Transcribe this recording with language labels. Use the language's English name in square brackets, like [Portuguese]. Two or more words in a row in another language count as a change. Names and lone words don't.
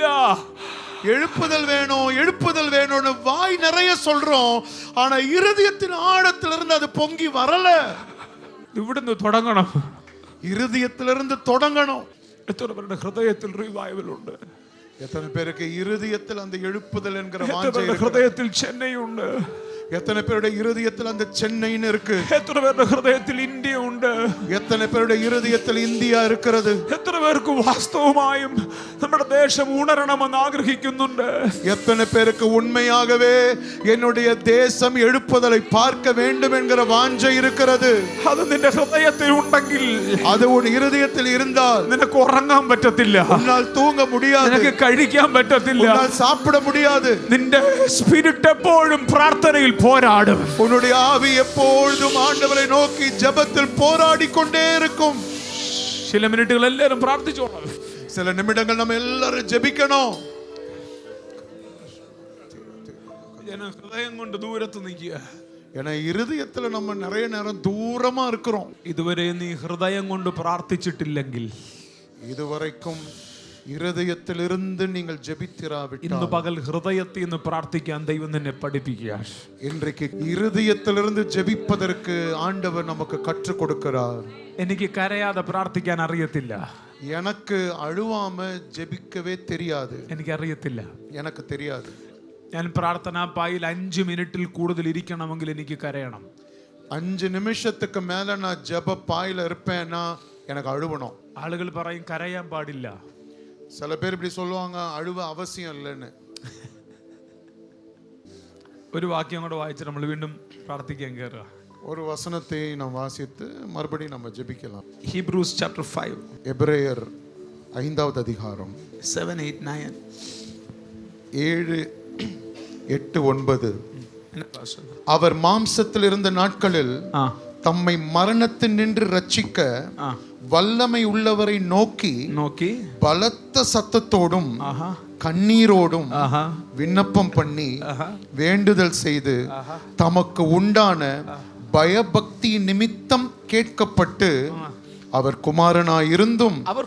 [Tamil] எழுப்புதல் வேணும் எழுப்புதல் வேணும்னு வாய் நிறைய சொல்றோம், ஆனா இருதயத்தின் ஆழத்திலிருந்து அது பொங்கி வரல. [Malayalam] ഇവിടുന്ന് തുടങ്ങണം. [Tamil] இருதயத்திலிருந்து தொடங்கணும். [Malayalam] എത്ര പേരുടെ ഹൃദയത്തിൽ റിവൈവൽ ഉണ്ട്? [Tamil] எத்தனை பேருக்கு இருதயத்தில் அந்த எழுப்புதல் என்கிற [Malayalam] എത്ര [Tamil] வாஞ்சை [Malayalam] പേരുടെ [Tamil] இருக்கு? [Malayalam] ഹൃദയത്തിൽ ചെന്നൈ ഉണ്ട്? [Tamil] எத்தனை பேருடைய இருதயத்தில் அந்த சென்னைன்னு இருக்கு? [Malayalam] എത്ര പേരുടെ ഹൃദയത്തിൽ ഇന്ത്യ ഉണ്ട്? [Tamil] எத்தனை பேருடைய இருதயத்தில் இந்தியா இருக்கிறது? [Malayalam] എത്ര പേർക്ക് വാസ്തവമായും നമ്മുടെ ദേശം ഉണരണമെന്ന് ആഗ്രഹിക്കുന്നുണ്ട്? [Tamil] எத்தனை பேருக்கு உண்மையாகவே என்னுடைய தேசம் எழுப்புதலை பார்க்க வேண்டும் என்கிற வாஞ்சை இருக்கிறது? [Malayalam] അത് നിന്റെ ഹൃദയത്തിൽ ഉണ്ടെങ്കിൽ, [Tamil] அது உன் இருதயத்தில் இருந்தால் [Malayalam] നിനക്ക് ഉറങ്ങാൻ പറ്റത്തില്ല, [Tamil] உன்னால் தூங்க முடியாது, [Malayalam] നിനക്ക് കഴിക്കാൻ പറ്റത്തില്ല, [Tamil] உன்னால் சாப்பிட முடியாது. [Malayalam] നിന്റെ സ്പിരിറ്റ് എപ്പോഴും പ്രാർത്ഥനയിൽ പോരാടും. [Tamil] உன்னுடைய ஆவி எப்பொழுதும் ஆண்டவரை நோக்கி ஜெபத்தில் போராடி கொண்டே இருக்கும். [Malayalam] ചില മിനിറ്റുകൾ എല്ലാവരും പ്രാർത്ഥിച്ചോളാം. [Tamil] சில நிமிடங்கள் நம்ம எல்லாரும் ஜெபிக்கணும். [Malayalam] ജനം ഹൃദയം കൊണ്ട് ദൂരത്ത് നിൽക്കുക. [Tamil] ஏன்னா இருதயத்துல நம்ம நிறைய நேரம் தூரமா இருக்கிறோம். [Malayalam] ഇതുവരെ നീ ഹൃദയം കൊണ്ട് പ്രാർത്ഥിച്ചിട്ടില്ലെങ്കിൽ, [Tamil] இதுவரைக்கும் இருதயத்திலிருந்து நீங்கள் [Malayalam] ഇന്ന് [Tamil] ஜெபித்திராவிட்டால் [Malayalam] പകൽ ഹൃദയത്തിൽ നിന്ന് പ്രാർത്ഥിക്കാൻ ദൈവം നിന്നെ പഠിപ്പിക്കുക. [Tamil] இன்றைக்கு இருதயத்திலிருந்து ஜெபிப்பதற்கு ஆண்டவர் நமக்கு கற்றுக் கொடுக்கிறார். [Malayalam] എനിക്ക് കരയാതെ പ്രാർത്ഥിക്കാൻ അറിയത്തില്ല. [Tamil] எனக்கு அழுவாம ஜெபிக்கவே தெரியாது. [Malayalam] എനിക്കറിയത്തില്ല. [Tamil] எனக்கு தெரியாது. [Malayalam] ഞാൻ പ്രാർത്ഥനാ പായിൽ 5 മിനിറ്റിൽ കൂടുതൽ ഇരിക്കണമെങ്കിൽ എനിക്ക് കരയണം. [Tamil] 5 நிமிஷத்துக்கு மேல நான் ஜெப பாயில இருப்பேன்னா எனக்கு அழுவணும். [Malayalam] ആളുകൾ പറയും കരയാൻ പാടില്ല. [Tamil] சில பேர் இப்படி சொல்லுவாங்க, அழுவ அவசியம் இல்லைன்னு. [Malayalam] ഒരു വാക്യം കൂടെ വായിച്ച് നമ്മൾ വീണ്ടും പ്രാർത്ഥിക്കാൻ കയറുക. [Tamil] ஒரு வசனத்தை நாம் வாசித்து மறுபடியும் நம்ம ஜெபிக்கலாம். [English] Hebrews chapter 5 [Tamil] எபிரேயர் 5வது அதிகாரம் 7, 8, 9 7, 8, 9. என்ன பாஸ்டர்? அவர் மாம்சத்தில் இருந்த நாட்களில் தம்மை மரணத்தில் நின்று ரட்சிக்க வல்லமை உள்ளவரை நோக்கி பலத்த சத்தத்தோடும் கண்ணீரோடும் விண்ணப்பம் பண்ணி வேண்டுதல் செய்து தமக்கு உண்டான பயபக்தி நிமித்தம் கேட்கப்பட்டு அவர் குமாரனாயிருந்தும்